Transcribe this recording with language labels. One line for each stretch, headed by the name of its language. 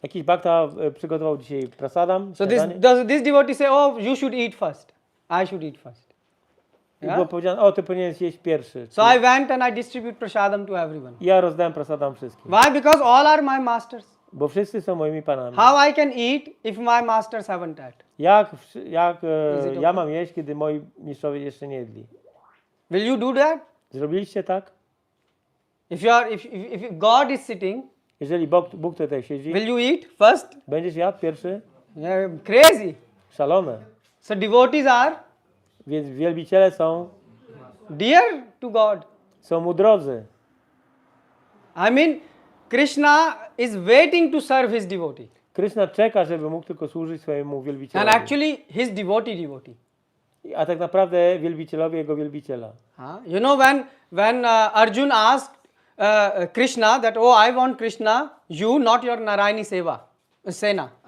Polish: Jakiś bhakta przygotował dzisiaj prasadam.
English: So this devotee say, oh, you should eat first. I should eat first.
Polish: I było powiedziane, o, ty powinieneś jeść pierwszy.
English: So I went and I distribute prasadam to everyone.
Polish: I ja rozdałem prasadam wszystkim.
English: Why? Because all are my masters.
Polish: Bo wszyscy są moimi panami.
English: How I can eat if my masters haven't had?
Polish: Jak ja mam jeść, kiedy moi mistrzowie jeszcze nie jedli?
English: Will you do that?
Polish: Zrobiliście tak?
English: If God is sitting,
Polish: Jeżeli Bóg tutaj siedzi,
English: will you eat first?
Polish: będziesz jadł pierwszy?
English: Yeah, crazy.
Polish: Szalone.
English: So devotees are
Polish: Więc wielbiciele są
English: dear to God.
Polish: Są mu drodzy.
English: I mean, Krishna is waiting to serve his devotee.
Polish: Krishna czeka, żeby mógł tylko służyć swojemu wielbicielowi.
English: And actually his devotee.
Polish: A tak naprawdę wielbicielowi jego wielbiciela.
English: You know when Arjun asked Krishna that, oh, I want Krishna, you, not your Narayani Sena.